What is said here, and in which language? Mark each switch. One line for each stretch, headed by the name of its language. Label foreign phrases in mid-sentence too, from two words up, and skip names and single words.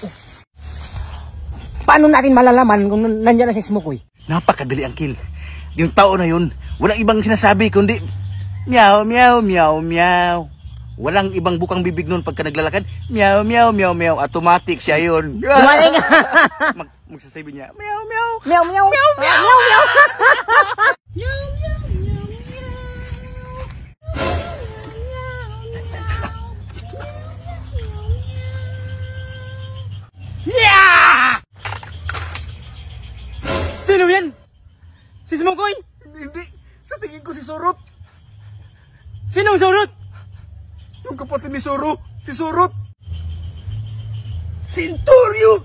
Filipino: Paano natin malalaman kung nandiyan na si Ismukoy? Napakadali ang kill. Yung tao na yun, walang ibang sinasabi kundi meow, meow, meow, meow. Walang ibang bukang bibig nun pagka naglalakad. Meow, meow, meow, meow. Automatic siya yun. Magsasabi niya, meow, meow. Meow, meow. Meow, meow. Meow, meow. Meow, meow, meow, meow. Yeah! Sino yan? Si Ismukoy? Hindi. Sa tingin ko si Surot. Sinong Surot? Yung kapatid ni Suro. Si Surot. Centurio!